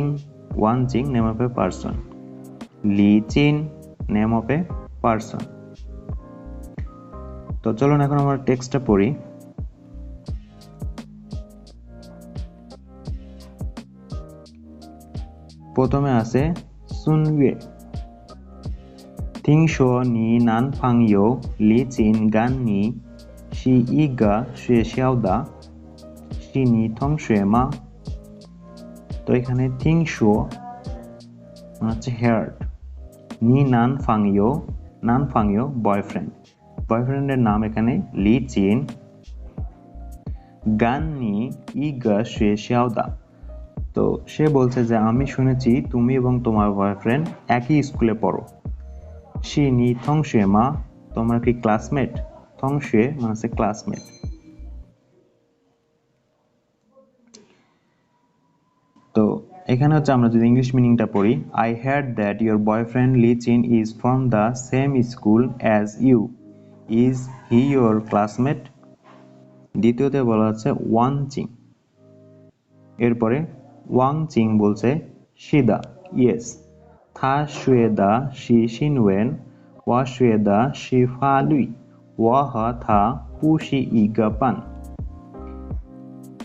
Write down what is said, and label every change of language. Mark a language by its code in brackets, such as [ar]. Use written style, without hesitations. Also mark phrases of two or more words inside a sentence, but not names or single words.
[en] ওয়ানচিং name of a person. লি চিন name of a person. [bn] তো চলুন এখন আমরা টেক্সটটা পড়ি। প্রথমে আছে সুনউয়ে। [zh] 听说你男朋友李锦跟你是一个学校的，是你同学吗？ [bn] তো এখানে 听说 মানে হচ্ছে heard, [zh] 你男朋友，男朋友 [bn] বয়ফ্রেন্ড, বয়ফ্রেন্ডের নাম এখানে লি চিন। [zh] 跟你一个学校的, [bn] তো সে বলছে যে আমি শুনেছি তুমি এবং তোমার বয়ফ্রেন্ড একই স্কুলে পড়ো। [zh] 是你同学吗, [bn] তোমরা কি ক্লাসমেট? থংশুয়ে মানে হচ্ছে ক্লাসমেট। তো এখানে হচ্ছে আমরা যদি ইংলিশ মিনিংটা পড়ি, [en] I heard that your boyfriend Li Jin is from the same school as you, is he your classmate? [bn] দ্বিতীয়তে বলা হচ্ছে ওয়ান চিং। এরপরে ওয়াং চিং বলছে [zh] শিদা ইয়েস, 他学的是新闻，我学的是法律，我和他不是一个班.